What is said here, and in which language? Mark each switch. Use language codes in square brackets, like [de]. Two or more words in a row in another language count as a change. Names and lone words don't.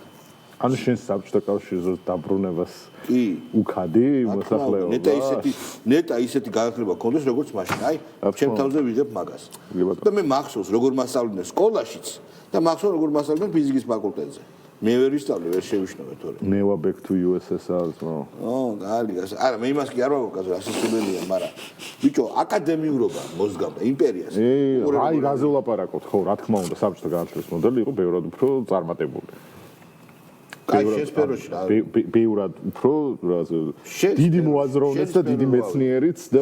[ka] ანუ შენ საბჭოთა კავშირის დროს დაბრუნებას კი უკადი მოსახლეობა. ნეტა ისეთი განათლება გქონდეს როგორც მაშინ. აი, ჩემ თავზე ვიღებ მაგას. და მე მახსოვს როგორ მასწავლდნენ სკოლაშიც და მახსოვს როგორ მასწავლდნენ ფიზიკის ფაკულტეტზე. მე ვერ ვისწავლე, ვერ შევიშნოვე თორე. [en] Never back to USSR. [ka] კარგი. არა, მე იმას კი არ ვაკეთე, ასე სულელია, მაგრამ ბიჭო, აკადემიურობა მოსგავდა იმპერიას. აი, რაზე ვლაპარაკობთ, ხო, რა თქმა უნდა, საბჭოთა განათლების მოდელი იყო ბევრად უფრო წარმატებული. კაი, შესფეროში რა. ბევრად უფრო დიდი მოაზროვნეც და დიდი მეცნიერიც და